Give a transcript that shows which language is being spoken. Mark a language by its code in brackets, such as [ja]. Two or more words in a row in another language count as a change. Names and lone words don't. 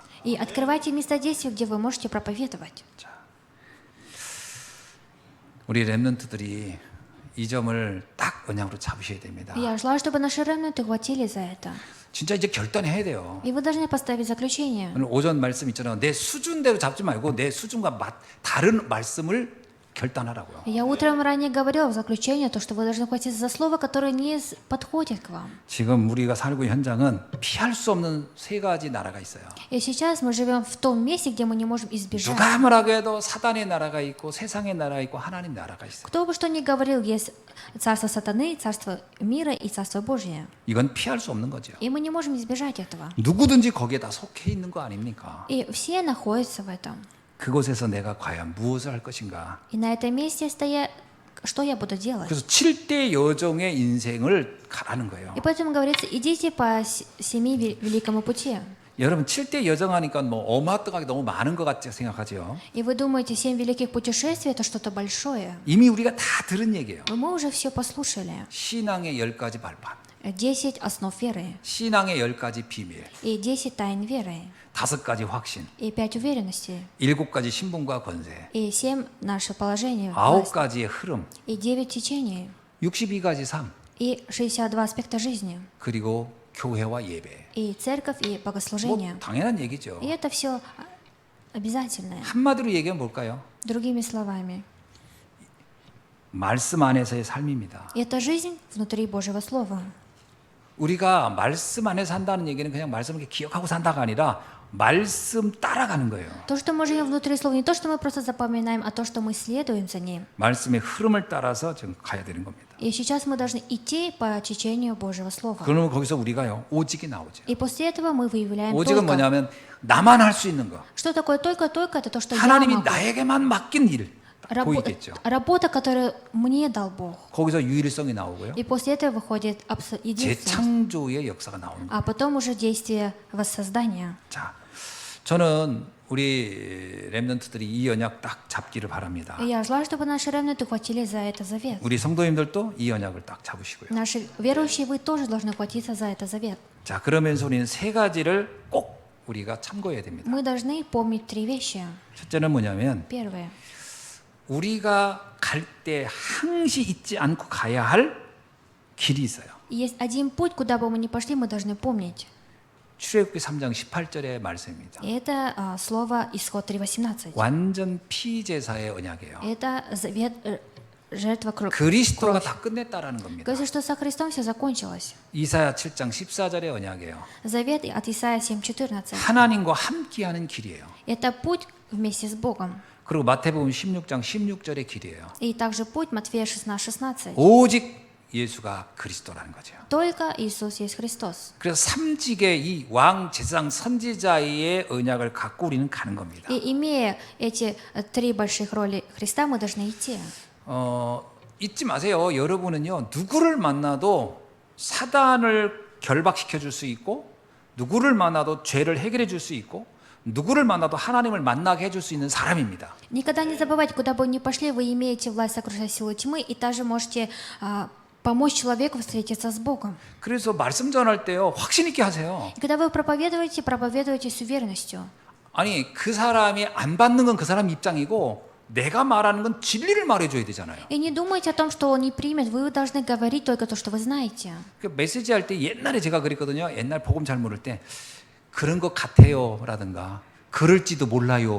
[ru] И открывайте места действия, где вы можете проповедовать. [ko] 자, 우리 렘넌트들이 이 점을 딱 언약으로 잡으셔야 됩니다. [ru] И я желаю, чтобы наши ремнанты хватили за это. [ko] 진짜 이제 결단해야 돼요. [ru] И вы должны поставить заключение. [ko] 오늘 오전 말씀 있잖아요. 내 수준대로 잡지 말고 내 수준과 다른 말씀을 결단하라고요. [ru] Я утром ранее говорила в заключение, то, что вы должны хватиться за слово, которое не подходит к вам. [ko] 지금 우리가 살고 있는 현장은 피할 수 없는 세 가지 나라가 있어요. [ru] И сейчас мы живем в том месте, где мы не можем избежать. [ko] 누가 뭐라고 해도 사단의 나라가 있고 세상의 나라가 있고 하나님 나라가 있어요. [ru] Кто бы что ни говорил, есть царство сатаны, царство мира и царство Божие. [ko] 이건 피할 수 없는 거죠. [ru] И мы не можем избежать этого. [ko] 누구든지 거기에 다 속해 있는 거 아닙니까? [ru] И все находятся в этом. [ko] 그곳에서 내가 과연 무엇을 할 것인가? [ru] И на этом месте стоя, что я буду делать? [ko] 그래서 7대 여정의 인생을 가라는 거예요. [ru] И поэтому говорится, идите по семи великому пути. [ko] 여러분 7대 여정 하니까 뭐 어마어마하게 너무 많은 것 같지 생각하죠. [ru] И вы думаете, 7 великих путешествий это что-то большое? [ko] 이미 우리가 다 들은 얘기예요. [ru] Но мы уже все послушали. [ko] 신앙의 10가지 발판, [ru] 10 основ веры, [ko] 신앙의 10가지 비밀, [ru] и 10 тайн веры, [ko] 5가지 확신, [ru] и 5 уверенностей, [ko] 7가지 신분과 권세, [ru] и 7 наше положение, власть, [ko] 9가지의 흐름, [ru] и 9 течений, [ko] 62가지 삶, [ru] и 62 аспекта жизни, [ko] 그리고 교회와 예배. [ru] и церковь, и [ko] 뭐 [ru] богослужение. [ko] 당연한 얘기죠. [ru] И это все обязательное. [ko] 한마디로 얘기하면 뭘까요? [ru] Другими словами, [ko] 말씀 안에서의 삶입니다. [ru] и это жизнь внутри Божьего Слова. [ko] 우리가 말씀 안에서 산다는 얘기는 그냥 말씀을 이렇게 기억하고 산다가 아니라 말씀 따라가는 거예요. [ru] То, что мы живем внутри Слова, не то, что мы просто запоминаем, а то, что мы следуем за Ним. [ko] 말씀의 흐름을 따라서 지금 가야 되는 겁니다. [ru] И сейчас мы должны идти по течению Божьего Слова. [ko] 그러면 거기서 우리가요 오직이 나오죠. [ru] И после этого мы выявляем [ko] 오직은 [ru] только. [ko] 뭐냐면 나만 할 수 있는 거. [ru] Что такое только это то, что я [ko] 하나님이 [ru] могу. [ko] 나에게만 맡긴 일 보이겠죠. [ru] Работа, которую мне дал Бог. [ko] 거기서 유일성이 나오고요. [ru] И после этого выходит единственность. [ko] 재창조의 역사가 나오는 거예요. [ru] А потом уже действие воссоздания. [ko] 자, 저는 우리 렘넌트들이 이 언약 딱 잡기를 바랍니다. [ru] И я желаю, чтобы наши ремнанты ухватились за это завет. [ko] 우리 성도님들도 이 언약을 딱 잡으시고요. [ru] Наши верующие, вы тоже должны ухватиться за это завет. [ko] 자, 그러면서 우리는 세 가지를 꼭 우리가 참고해야 됩니다. [ru] Мы должны помнить три вещи. [ko] 첫째는 뭐냐면 [ru] Первое. [ko] 우리가 갈 때 항시 잊지 않고 가야 할 길이 있어요. [ru] Есть один путь, куда бы мы ни пошли, мы должны помнить. [ko] 출애굽기 3장 18절의 말씀입니다. [ru] И это слово Исход 3:18. [ko] 완전 피제사의 언약이에요. [ru] Это завет жертва [ko] 그리스도가 [ru] кровь. [ko] 다 끝냈다라는 겁니다. [ru] Говорится, что со Христом все закончилось. [ko] 이사야 7장 14절의 언약이에요. [ru] Завет от Исаия 7:14. [ko] 하나님과 함께하는 길이에요. [ru] Это путь вместе с Богом. [ko] 그리고 마태복음 16장 16절의 길이에요. [ru] И также путь Матфея 16:16. [ko] 오직 예수가 그리스도라는 거죠. [ru] Только Иисус есть Христос. [ko] 그래서 삼직의 이 왕, 제사장, 선지자의 언약을 갖고 우리는 가는 겁니다. [ru] И имея эти три больших роли Христа, мы должны идти. [ko] 잊지 마세요. 여러분은요, 누구를 만나도 사단을 결박시켜 줄 수 있고, 누구를 만나도 죄를 해결해 줄 수 있고, 누구를 만나도 하나님을 만나게 해줄 수 있는 사람입니다. [ru] Никогда не забывайте, куда бы вы ни пошли, вы имеете власть сокрушать силу тьмы и также можете помочь человеку встретиться с Богом. [ko] 그래서 말씀 전할 때요, 확신 있게 하세요. [ru] И когда вы проповедуете, проповедуйте с уверенностью. [ko] 아니, 그 사람이 안 받는 건 그 사람 입장이고, 내가 말하는 건 진리를 말해줘야 되잖아요. [ru] И не думайте о том, что он не примет, вы должны говорить только то, что вы знаете. [ko] 그 메시지 할 때 옛날에 제가 그랬거든요. 옛날 복음 잘 모를 때 그런 것 같아요라든가 그럴지도 몰라요.